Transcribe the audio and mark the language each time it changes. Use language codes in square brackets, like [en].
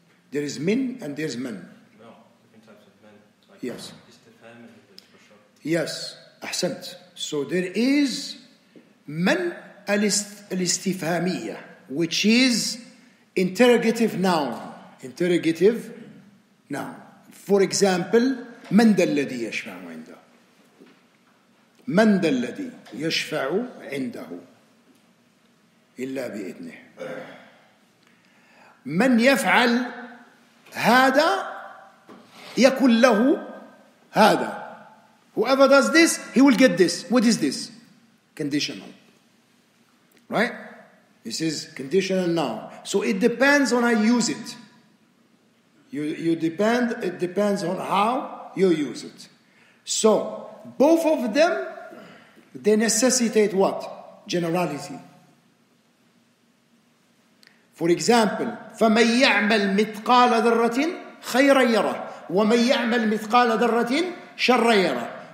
[en] There is min and there's man. No, different types of men. Like Yes. istifham for sure. Yes. [ar] أحسنت. [en] So there is man الاستفهامية, which is interrogative noun. Interrogative noun. For example, [ar] من ذا الذي يشفع عنده. من ذا الذي يشفع عنده إلا بإذنه. من يفعل هذا يكن له هذا. [en] Whoever does this, he will get this. What is this? Conditional. Right? This is conditional noun. So it depends on how you use it. It depends on how you use it. So both of them, they necessitate what? Generality. For example, [ar] فَمَنْ يَعْمَلْ مِثْقَالَ ذَرَّةٍ خَيْرًا يَرَهُ وَمَنْ يَعْمَلْ مِثْقَالَ ذَرَّةٍ شَرًّا يَرَهُ.